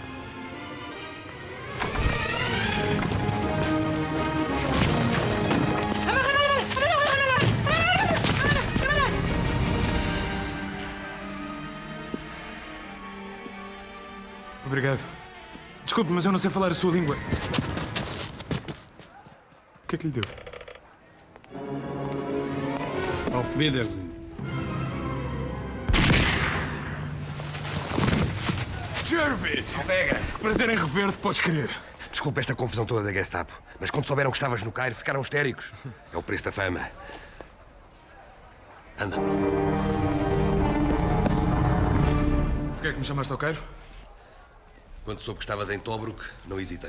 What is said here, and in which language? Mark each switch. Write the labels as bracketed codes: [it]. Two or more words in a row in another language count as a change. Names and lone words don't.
[pt] Obrigado. Desculpe, mas eu não sei falar a sua língua. O que é que lhe deu? [de] Auf Wiedersehen. [pt] Jervis! Alvega! Prazer em rever-te, podes crer. Desculpa esta confusão toda da Gestapo, mas quando souberam que estavas no Cairo, ficaram histéricos. É o preço da fama. Anda. Porquê é que me chamaste ao Cairo? Quando soube que estavas em Tobruk, não hesitei.